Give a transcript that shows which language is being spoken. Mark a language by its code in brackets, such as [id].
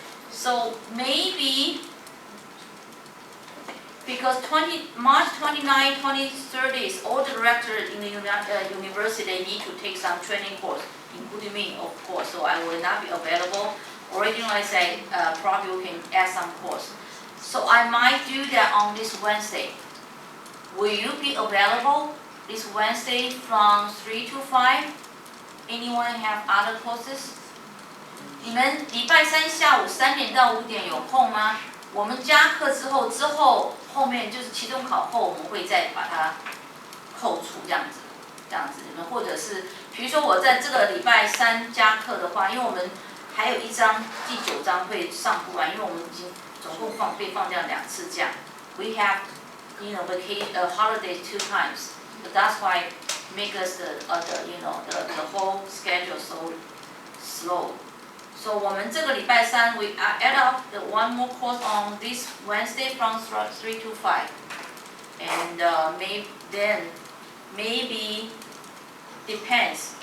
[en] So maybe, because March 29, 30th, all the directors in the university, they need to take some training course, including me, of course, so I will not be available. Originally I said probably we can add some course. So I might do that on this Wednesday. Will you be available this Wednesday from 3 to 5? Anyone have other courses? [zh] 你们礼拜三下午3点到5点有空吗？我们加课之后后面就是期中考后，我们会再把它扣除这样子，你们或者是，比如说我在这个礼拜三加课的话，因为我们还有一章第9章会上不完，因为我们已经总共被放掉2次假。 [en] We have, vacation holidays 2 times, but that's why make us the whole schedule so slow. So [zh] 我们这个礼拜三 [en] we add up the one more course on this Wednesday from 3 to 5, and maybe depends.